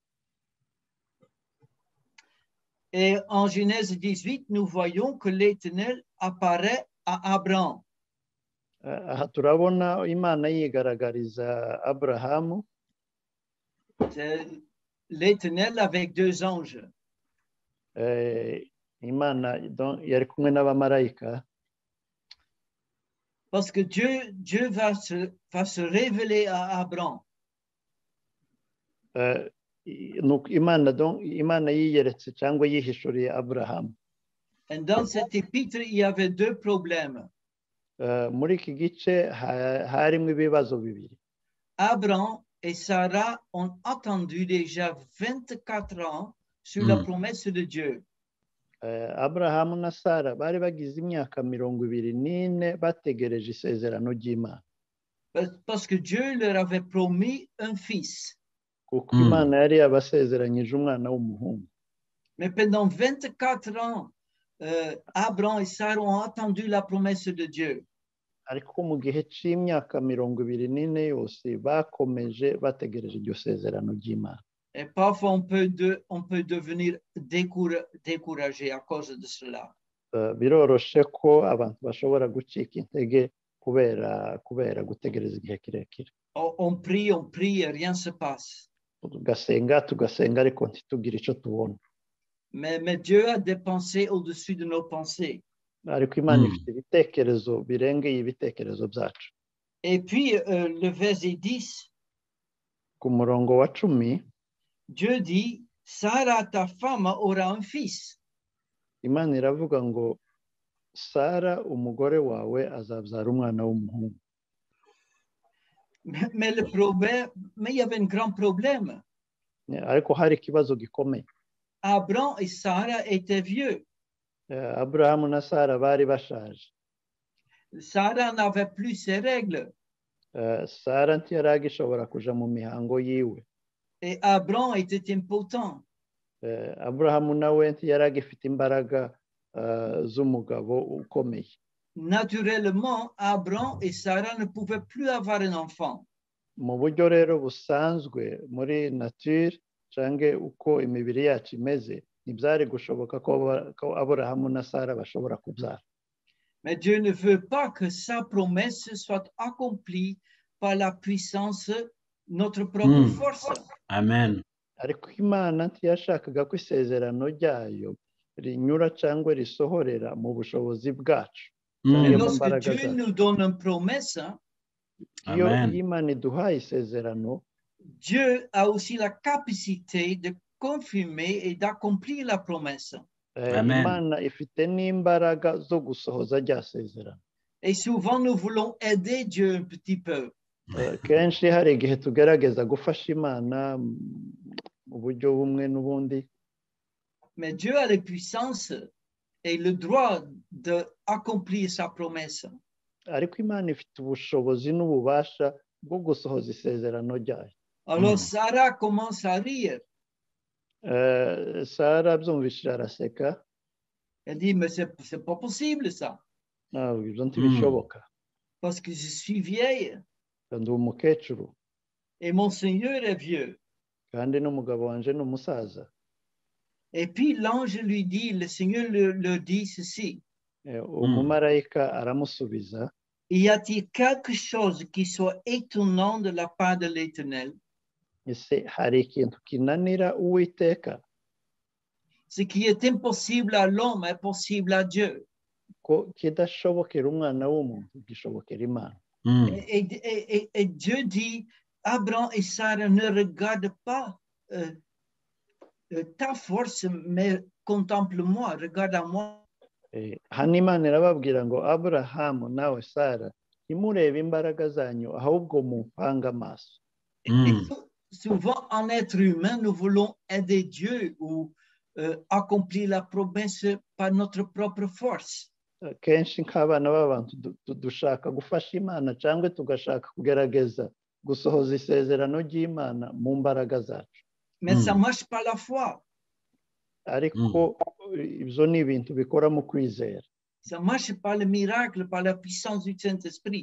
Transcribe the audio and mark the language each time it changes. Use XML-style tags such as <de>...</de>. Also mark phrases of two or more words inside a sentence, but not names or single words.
<fr>Et en Genèse 18, nous voyons que l'Éternel apparaît à Abraham.</fr> <rw>Aha turabona Imana yigaragariza Aburahamu.</rw> <fr>L'Éternel avec 2 anges.</fr> <rw>Imana yari kumwe n'abamarayika.</rw> <fr>Parce que Dieu va se révéler à Abraham.</fr> <rw>Imana yiyeretse cyangwa yihishuriye Aburahamu.</rw> <fr>Et dans cet épître, il y avait 2 problèmes.</fr> <rw>Muri iki gice harimo ibibazo bibiri.</rw> <fr>Abraham et Sarah ont attendu déjà 24 ans sur la promesse de Dieu.</fr> <rw>Aburahamu na Sara bari bagize imyaka 24 bategereje isezerano ry'Imana.</rw> <fr>Parce que Dieu leur avait promis un fils.</fr> <rw>Kuko Imana yari yabasezeranyije umwana w'umuhungu.</rw> <fr>Mais pendant 24 ans, Abraham et Sarah ont attendu la promesse de Dieu.</fr> <rw>Ariko mu gihe cy'imyaka 24 yose bakomeje bategereje iryo sezerano ry'Imana.</rw> <fr>Et parfois on peut devenir découragé à cause de cela.</fr> <rw>Biroroshe ko abantu bashobora gucika intege kubera gutegereza igihe kirekire.</rw> <fr>On prie et rien se passe.</fr> <rw>Tugasenga ariko ntitugire icyo tubona.</rw> <fr>Mais Dieu a des pensées au-dessus de nos pensées.</fr> <rw>Ariko Imana ifite ibitekerezo birengeye ibitekerezo byacu.</rw> <fr>Et puis le verset 10.</fr> <rw>Ku murongo wa 10.</rw> <fr>Dieu dit, Sarah, ta femme, aura un fils.</fr> <rw>Imana iravuga ngo Sara umugore wawe azabyara umwana w'umuhungu.</rw> <fr>Mais il y avait un grand problème.</fr> <rw>Ariko hari ikibazo gikomeye.</rw> <fr>Abraham et Sarah étaient vieux.</fr> <rw>Abraham na Sara bari bashaje.</rw> <fr>Sarah n'avait plus ses règles.</fr> <rw>Sara ntiyaragishobora kuja mu mihango yiwe.</rw> <fr>Et Abraham était impotent.</fr> <rw>Abraham nawe ntiyaragifite imbaraga z'umugabo ukomeye.</rw> <fr>Naturellement, Abraham et Sarah ne pouvaient plus avoir un enfant.</fr> <rw>Mu buryo rero busanzwe muri nature canke uko imibiri yacu imeze, ntibyari gushoboka ko Abraham na Sara bashobora kubyara.</rw> <fr>Mais Dieu ne veut pas que sa promesse soit accomplie par la puissance, notre propre force. Amen.</fr> <rw>Ariko Imana ntiyashakaga ko isezerano ryayo rinyura cyangwa risohorera mu bushobozi bwacu.</rw> <fr>Et lorsque Dieu nous donne une promesse,</fr> <rw>iyo Imana iduhaye isezerano,</rw> <fr>Dieu a aussi la capacité de confirmer et d'accomplir la promesse.</fr> <rw>Imana ifite n'imbaraga zo gusohoza rya sezerano.</rw> <fr>Et souvent nous voulons aider Dieu un petit peu.</fr> <rw>Kenshi hari igihe tugerageza gufasha Imana mu buryo bumwe n'ubundi.</rw> <fr>Mais Dieu a la puissance et le droit d'accomplir sa promesse.</fr> <rw>Ariko Imana ifite ubushobozi n'ububasha bwo gusohoza isezerano ryayo.</rw> <fr>Alors Sarah commence à rire.</fr> <rw>Sarah byumvishije araseka.</rw> <fr>Elle dit, mais c'est pas possible ça.</fr> <rw>Ibyo ntibishoboka.</rw> <fr>Parce que je suis vieille.</fr> <rw>Ndi umukecuru.</rw> <fr>Et mon Seigneur est vieux.</fr> <rw>Kandi n'umugabo wanje ni umusaza.</rw> <fr>Et puis l'ange lui dit, le Seigneur leur dit ceci.</fr> <rw>Umumarayika aramusubiza.</rw> <fr>Y a-t-il quelque chose qui soit étonnant de la part de l'Éternel?</fr> <rw>Ese hari ikintu kinanira Uwiteka?</rw> <fr>Ce qui est impossible à l'homme est possible à Dieu.</fr> <rw>Ko kidashobokera umwana w'umuntu gishobokera Imana.</rw> <fr>Et Dieu dit, Abraham et Sarah ne regardent pas ta force, mais contemple-moi, regarde à moi.</fr> <rw>Hano Imana irababwira ngo Aburahamu nawe Sara ntimurebe imbaraga zanyu ahubwo mumpanga amaso.</rw> <fr>Souvent en être humain nous voulons aider Dieu ou accomplir la promesse par notre propre force.</fr> <rw>kenshi nk'abana b'abantu dushaka gufasha imana cyangwa tugashaka kugerageza gusohoza isezerano ry'imana mu mbaraga zacu.</rw> <fr>Mais ça marche par la foi.</fr> <rw>Ariko ibyo ni ibintu bikora mu kwizera.</rw> <fr>Ça marche par le miracle, par la puissance du Saint-Esprit.</fr>